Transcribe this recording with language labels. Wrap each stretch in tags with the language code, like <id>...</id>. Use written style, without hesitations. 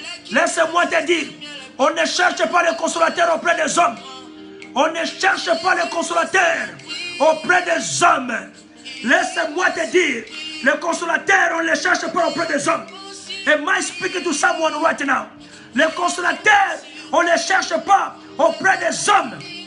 <fr>Laisse-moi te dire, on ne cherche pas le consolateur auprès des hommes. On ne cherche pas le consolateur auprès des hommes. Laisse-moi te dire, le consolateur, on ne le cherche pas auprès des hommes.</fr> <en>Am I speaking to someone right now?</en> <fr>Le consolateur, on ne le cherche pas auprès des hommes.</fr>